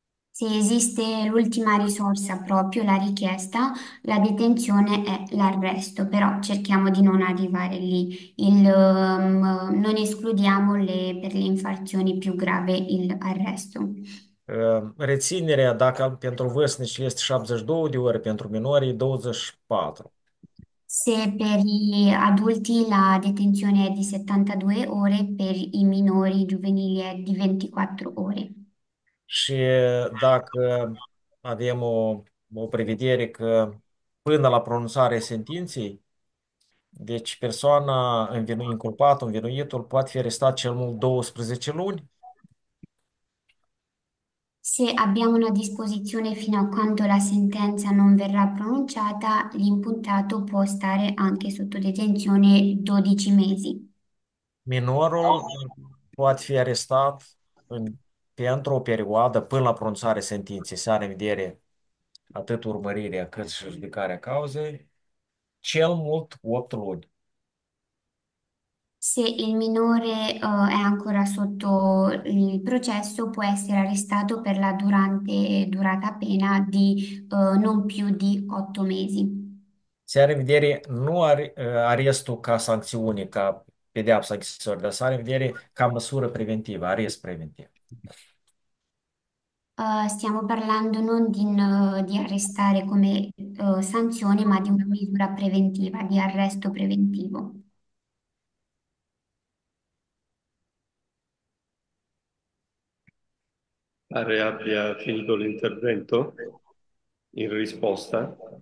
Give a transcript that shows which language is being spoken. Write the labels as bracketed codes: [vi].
[it] Se esiste l'ultima risorsa proprio, la richiesta, la detenzione è l'arresto, però cerchiamo di non arrivare lì. Non escludiamo per le infrazioni più gravi l'arresto. [ro] Reținerea, dacă pentru vârstnici este 72 de ore, pentru minori 24. [it] Se per gli adulti la detenzione è di 72 ore, per i minori giovanili è di 24 ore. [ro] Și dacă avem o prevedere că până la pronunțarea sentinței, deci persoana inculpată, învinuitul, poate fi arestat cel mult 12 luni. [it] Se abbiamo una disposizione fino a quando la sentenza non verrà pronunciata, l'imputato può stare anche sotto detenzione 12 mesi. [ro] Minorul poate fi arestat pentru o perioadă până la pronunțarea sentinței, să are în vedere atât urmărirea cât și judecarea cauzei, cel mult 8 luni. [it] Se il minore è ancora sotto il processo, può essere arrestato per la durata pena di non più di 8 mesi. [ro] Se are în vedere nu arestul ca sancțiune, ca pedeapsa închisorii, dar se are în vedere ca măsură preventivă, arest preventiv. [it] Stiamo parlando non di arrestare come sanzione, ma di una misura preventiva, di arresto preventivo. Pare abbia finito l'intervento in risposta.